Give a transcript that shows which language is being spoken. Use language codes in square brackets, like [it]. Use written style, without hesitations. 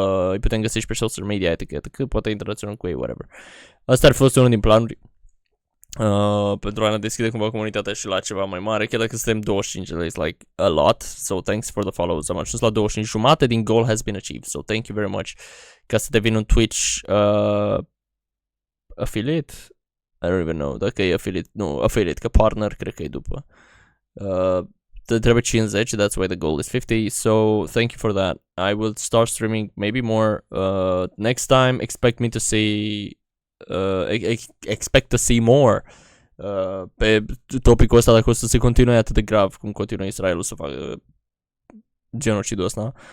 [ro] îi putem găsi și pe social media, etc. Poate interacționăm cu ei, whatever. Asta ar fi fost unul din planuri. Pentru a ne deschide cumva comunitatea și la ceva mai mare, chiar dacă suntem 25, [en] it's like a lot, so thanks for the follows. [ro] Am ajuns la 25, jumate din [en] goal has been achieved, so thank you very much. [ro] Ca să devin un Twitch affiliate? [en] I don't even know, [ro] dacă e affiliate, nu, affiliate, că partner cred că e după. Trebuie 50, [en] that's why the goal is 50, so thank you for that. I will start streaming maybe more. Next time, expect me to see expect to see more [ro] pe topicul ăsta, dacă o să se continue atât de grav cum continuă Israelul să facă genocidul ăsta.